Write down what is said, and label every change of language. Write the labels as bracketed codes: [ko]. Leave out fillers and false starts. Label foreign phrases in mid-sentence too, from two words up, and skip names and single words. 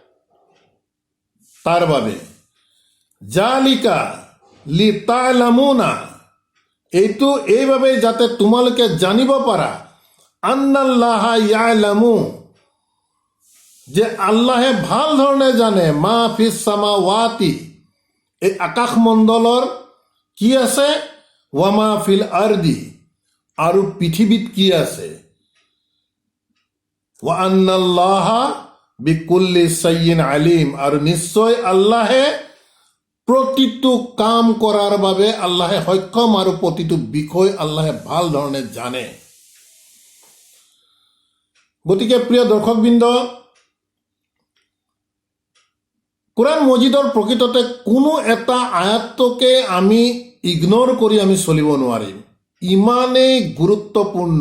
[as] তাৰ বাবে, [ar] ذلك لتعلموا, [as] এইটো এইভাবে যাতে তোমালোকে জানিব পাৰা, [ar] أن الله يعلم, [as] যে আল্লাহে ভাল ধৰণে জানে, [ar] ما في السماوات, [as] এই আকাশমণ্ডলৰ কি আছে, [ar] وما في الأرض, [as] আৰু পৃথিৱীত কি আছে, [ar] وأن الله بكل شيء عليم, [as] আৰু নিশ্চয় আল্লাহে প্ৰতিটো কাম কৰাৰ বাবে আল্লাহে সক্ষম, আৰু প্ৰতিটো বিষয় আল্লাহে ভাল ধৰণে জানে। গতিকে প্ৰিয় দৰ্শকবৃন্দ, কোৰআন মজিদৰ প্ৰকৃততে কোনো এটা আয়াতকে আমি ইগনৰ কৰি আমি চলিব নোৱাৰিম, ইমানেই গুৰুত্বপূৰ্ণ।